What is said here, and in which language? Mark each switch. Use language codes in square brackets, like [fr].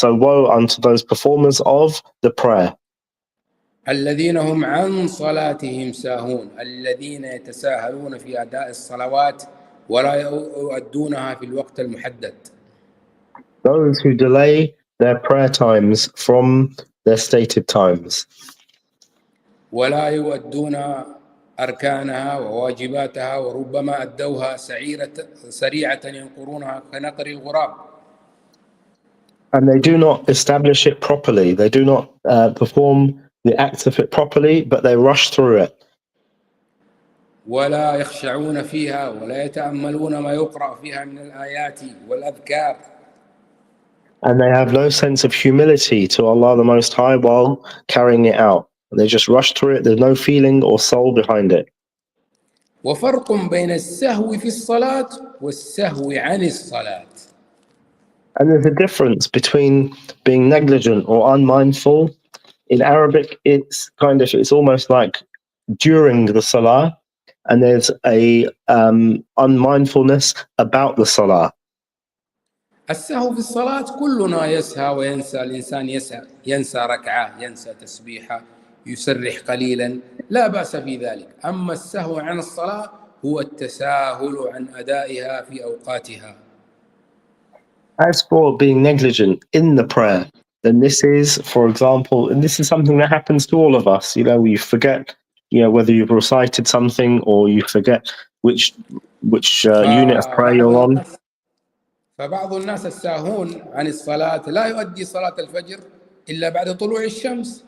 [en] So woe unto those performers of the prayer. [ar] الذين هم عن صلاتهم ساهون الذين يتساهلون في أداء الصلوات ولا يؤدونها في الوقت المحدد. [en] Those who delay their prayer times from their stated times. [ar] ولا يؤدون أركانها وواجباتها وربما أدوها سريعة ينقرونها كنقر الغراب. [en] And they do not establish it properly. They do not perform the acts of it properly, but they rush through it. [ar] ولا يخشعون فيها ولا يتأملون ما يقرأ فيها من الآيات والأذكار. [en] And they have no sense of humility to Allah the Most High while carrying it out. They just rush through it. There's no feeling or soul behind it. [ar] وفرق بين السهو في الصلاة والسهو عن الصلاة. [en] And there's a difference between being negligent or unmindful. In Arabic, it's almost like during the salah, and there's a unmindfulness about the salah. [ar] السهو في الصلاة كلنا يسهى وينسى الإنسان ينسى ركعة ينسى تسبيحة يسرح قليلا لا بأس في ذلك. أما السهو عن الصلاة هو التساهل عن أدائها في أوقاتها. [en] As for being negligent in the prayer, then this is, for example, and this is something that happens to all of us. You forget, whether you've recited something or you forget which unit of prayer you're on. [ar] فبعض الناس الساهون عن الصلاة لا يؤدي صلاة الفجر إلا بعد طلوع الشمس.